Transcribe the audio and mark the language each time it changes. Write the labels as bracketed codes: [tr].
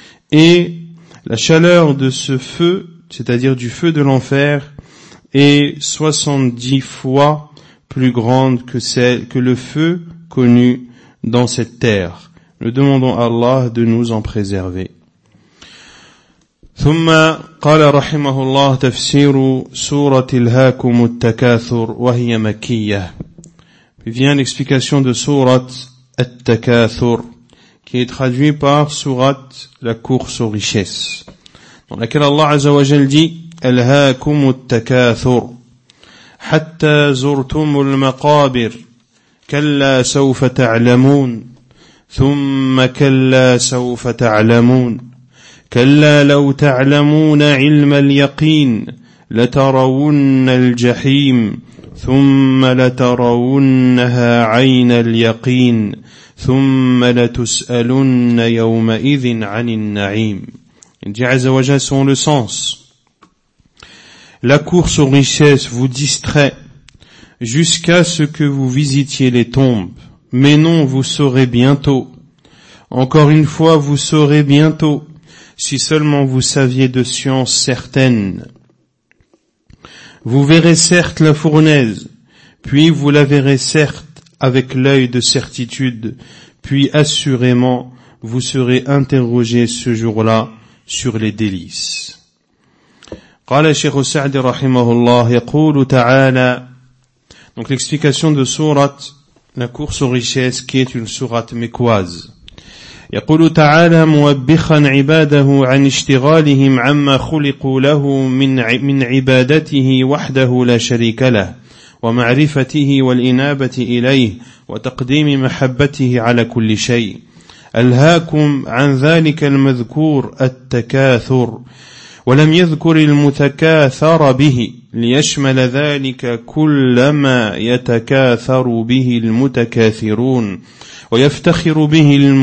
[fr] Et la chaleur de ce feu, c'est-à-dire du feu de l'enfer, est 70 fois plus grande que celle que le feu connu dans cette terre. Nous demandons à Allah de nous en préserver. [ar] ثم قال رحمه الله تفسير سورة الهاكم التكاثر وهي مكية. [fr] Puis vient l'explication de Surat At-Takathur, qui est traduit par Surat La course aux richesses, dans laquelle Allah Azza wa Jal dit [ar] الهاكم التكاثر حتى زرتم المقابر كلا سوف تعلمون ثم كلا سوف تعلمون كلا لو تعلمون علم اليقين لترون الجحيم ثم لترونها عين اليقين ثم لتسألن يومئذ عن النعيم. [fr] جعز وجل son le sens. La course aux richesses vous distrait jusqu'à ce que vous visitiez les tombes. Mais non, vous saurez bientôt. Encore une fois, vous saurez bientôt, si seulement vous saviez de science certaine. Vous verrez certes la fournaise, puis vous la verrez certes avec l'œil de certitude, puis assurément vous serez interrogé ce jour-là sur les délices. [ar] قال الشيخ السعدي رحمه الله يقول تعالى. [fr] Donc l'explication de sourate La course aux richesses, qui est une sourate mécoise. [ar] يقول تعالى موبخا عباده عن اشتغالهم عما خلقوا له من عبادته وحده لا شريك له ومعرفته والإنابة إليه وتقديم محبته على كل شيء ألهاكم عن ذلك المذكور التكاثر ولم يذكر المتكاثر به ليشمل ذلك كل ما يتكاثر به المتكاثرون ويفتخر به